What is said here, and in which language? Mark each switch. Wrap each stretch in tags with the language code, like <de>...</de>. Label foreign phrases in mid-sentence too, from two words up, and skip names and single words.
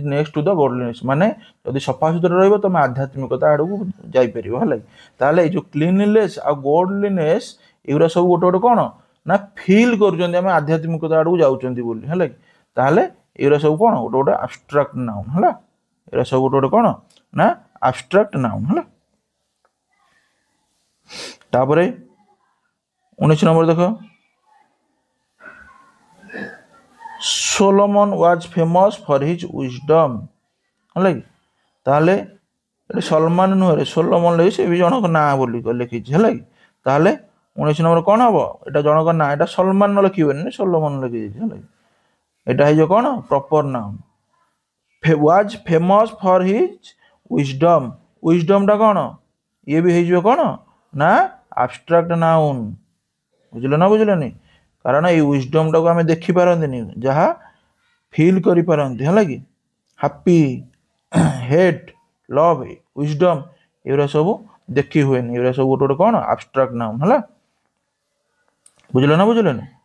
<en>next to the goldliness</en> <or>ମାନେ ଯଦି ସଫାସୁତୁରା ରହିବ ତମେ ଆଧ୍ୟାତ୍ମିକତା ଆଡ଼କୁ ଯାଇପାରିବ ହେଲା କି ତାହେଲେ ଏଇ ଯେଉଁ କ୍ଲିନଲିନେସ୍ ଆଉ ଗୋଲ୍ଡଲିନେସ୍ ଏଗୁଡ଼ା ସବୁ ଗୋଟେ ଗୋଟେ କ'ଣ ନା ଫିଲ୍ କରୁଛନ୍ତି ଆମେ ଆଧ୍ୟାତ୍ମିକତା ଆଡ଼କୁ ଯାଉଛନ୍ତି ବୋଲି ହେଲା କି ତାହେଲେ ଏଗୁଡ଼ା ସବୁ କ'ଣ ଗୋଟେ ଗୋଟେ</or> <en>abstract noun</en> <or>ହେଲା ଏଗୁଡ଼ା ସବୁ ଗୋଟେ ଗୋଟେ କ'ଣ ନା</or> <en>abstract noun</en> <or>ହେଲା ତାପରେ 19 ନମ୍ବର ଦେଖ</or> <en>Solomon was famous for his wisdom</en> <or>ହେଲା କି ତାହେଲେ ଏଠି ସଲମାନ ନୁହେଁ ସୋଲୋମନ ଲେଖି ସେ ବି ଜଣଙ୍କ ନାଁ ବୋଲି ଲେଖିଛି ହେଲା କି ତାହେଲେ 19 ନମ୍ବର କ'ଣ ହବ ଏଇଟା ଜଣଙ୍କ ନାଁ ଏଇଟା ସଲମାନ ଲେଖିବେନି ସୋଲୋମନ ଲେଖିଯାଇଛି ହେଲା କି ଏଇଟା ହେଇଯିବ କ'ଣ</or> <en>proper noun was famous for his wisdom</en> <or>ଟା କ'ଣ ଇଏ ବି ହେଇଯିବ କ'ଣ ନା</or> <en>abstract noun</en> <or>ବୁଝିଲ ନା ବୁଝିଲନି କାରଣ ଏଇ ୱିଜଡମଟାକୁ ଆମେ ଦେଖିପାରନ୍ତିନି ଯାହା ଫିଲ୍ କରିପାରନ୍ତି ହେଲା କି</or> <en>happy hate love wisdom</en> <or>ଏଗୁଡ଼ା ସବୁ ଦେଖି ହୁଏନି ଏଗୁଡ଼ା ସବୁ ଗୋଟେ ଗୋଟେ କ'ଣ</or> <en>abstract noun</en> <or>ହେଲା ବୁଝିଲ ନା ବୁଝିଲନି</or>